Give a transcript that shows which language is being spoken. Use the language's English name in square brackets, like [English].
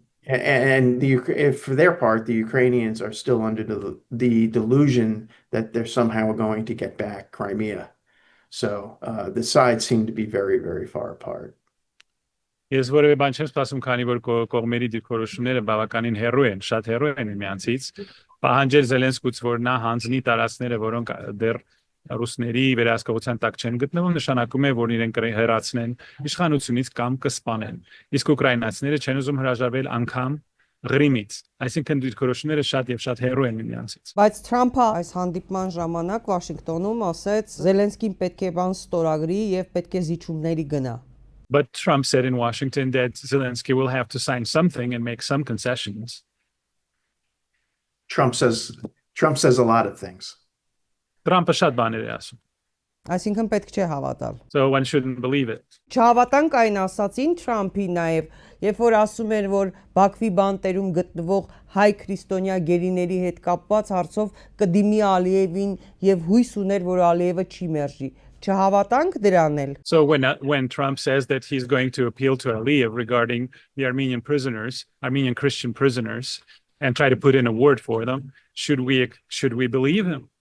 [English] If for their part, the Ukrainians are still under the delusion that they're somehow going to get back Crimea. So the sides seem to be very, very far apart. [Armenian] Ես որևէ բան չեմ սպասում, քանի որ կողմերի դիրքորոշումները բավականին հեռու են, շատ հեռու են միմյանցից։ Պահանջել Զելենսկուց, որ նա հանձնի տարածքները, որոնք դեռ ռուսների վերահսկողության տակ չեն գտնվում, նշանակում է, որ իրենք հեռացնեն իշխանությունից կամ կսպանեն։ Իսկ ուկրաինացիները չեն ուզում հրաժարվել անգամ Ղրիմից։ Այսինքն դիրքորոշումները շատ եւ շատ հեռու են միմյանցից։ Բայց Թրամփը այս հանդիպման ժամանակ Վաշինգտոնում ասեց Զելենսկին պետք է բան ստորագրի եւ պետք է զիջումների գնա։ [English] But Trump said in Washington that Zelensky will have to sign something and make some concessions. Trump says a lot of things. [Armenian] Trumpը շատ բաներ է ասում. Այսինքն պետք չէ հավատալ։ [English] So one shouldn't believe it. [Armenian] Չհավատանք այն ասացին Թրամփի նաև, երբ որ ասում էր, որ Բաքվի բանտերում գտնվող հայ քրիստոնյա գերիների հետ կապված հարցով կդիմի Ալիևին եւ հույս ուներ, որ Ալիևը չի մերժի։ Չհավատանք դրան էլ։ [English] So when Trump says that he's going to appeal to Aliyev regarding the Armenian prisoners, Armenian Christian prisoners, and try to put in a word for them, should we believe him?